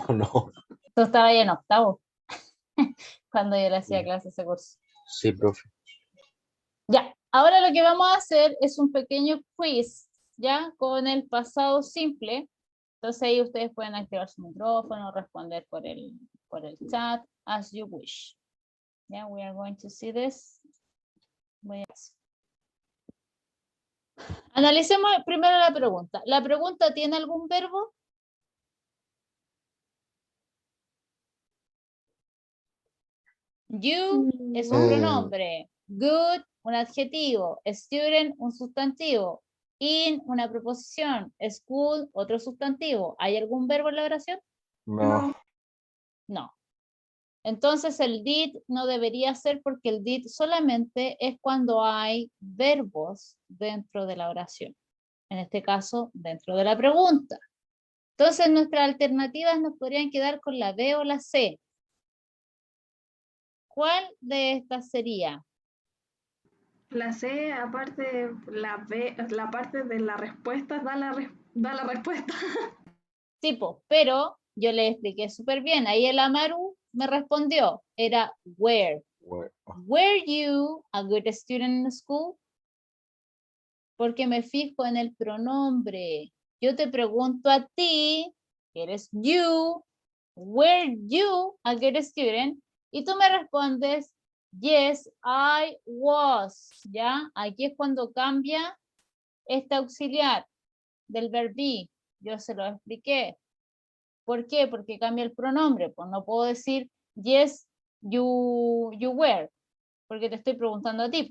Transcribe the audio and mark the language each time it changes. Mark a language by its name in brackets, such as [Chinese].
[Spanish] Tú estabas ahí en octavo, cuando yo le hacía clase ese curso. Sí, profe. Ya, ahora lo que vamos a hacer es un pequeño quiz, ¿ya? Con el pasado simple. Entonces ahí ustedes pueden activar su micrófono, responder por el chat, [English] as you wish. Yeah, we are going to see this. [Spanish] Analicemos primero la pregunta. ¿La pregunta tiene algún verbo? You es un pronombre. Good, un adjetivo. Student, un sustantivo. In, una preposición. School, otro sustantivo. ¿Hay algún verbo en la oración? No. No. Entonces el did no debería ser porque el did solamente es cuando hay verbos dentro de la oración. En este caso, dentro de la pregunta. Entonces nuestras alternativas nos podrían quedar con la B o la C. ¿Cuál de estas sería? La C, aparte, la B, la parte de la respuesta da la respuesta. Tipo, pero yo le expliqué súper bien. Ahí el Amaru me respondió, era where. [English] Where- Were you a good student in school? [Spanish] Porque me fijo en el pronombre. Yo te pregunto a ti, que eres you, [English] were you a good student? [Spanish] Y tú me respondes, [English] yes, I was. [Spanish] ¿Ya? Aquí es cuando cambia este auxiliar del verbo be. Yo se lo expliqué. ¿Por qué? Porque cambia el pronombre. Pues no puedo decir, [English] yes, you were, [Spanish] porque te estoy preguntando a ti.